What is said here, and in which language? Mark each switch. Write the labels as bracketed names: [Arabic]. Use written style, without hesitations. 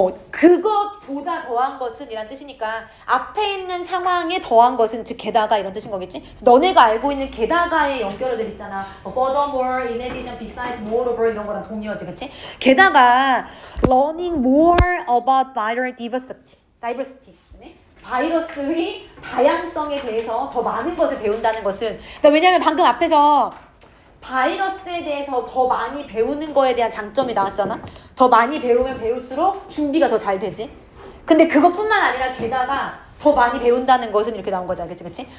[Korean] 그것보다 더한 것은 이란 뜻이니까 앞에 있는 상황에 더한 것은 즉 게다가 이런 뜻인 거겠지? 그래서 너네가 알고 있는 게다가의 연결어들 있잖아. [English] furthermore, in addition, besides, moreover [Korean] 이런 거랑 동의어지, 그치? 게다가 [English] learning more about viral diversity. [Korean] 바이러스의 다양성에 대해서 더 많은 것을 배운다는 것은 왜냐면 방금 앞에서 바이러스에 대해서 더 많이 배우는 거에 대한 장점이 나왔잖아. 더 많이 배우면 배울수록 준비가 더 잘 되지. 근데 그것뿐만 아니라 게다가 더 많이 배운다는 것은 이렇게 나온 거잖아. 그치 그치?